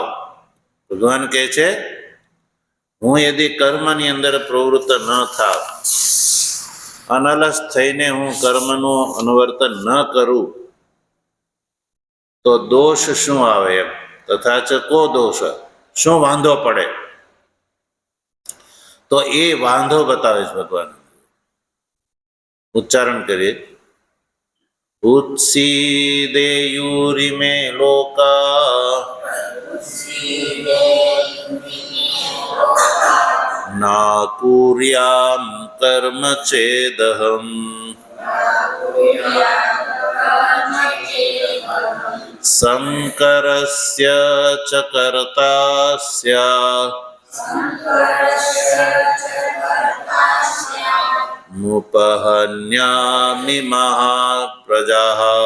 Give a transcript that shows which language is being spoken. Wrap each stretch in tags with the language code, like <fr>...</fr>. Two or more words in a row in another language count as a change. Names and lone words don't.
<gu>ભગવાન કહે છે હું યદિ કર્મની અંદર પ્રવૃત્ત ન થાવ, અનલસ થઈને હું કર્મનું અનુવર્તન ન કરું તો દોષ શું આવે? એમ</gu> <sa>तथा च को दोष,</sa> <gu>શું વાંધો પડે? તો એ વાંધો બતાવે છે ભગવાન. ઉચ્ચારણ કરીએ,</gu> <sa>उत्सीदेयुरिमे लोका ना कुर्यां कर्म चेदहम् संकरस्य च कर्तास्य मुपहन्यामि महाप्रजाः</sa>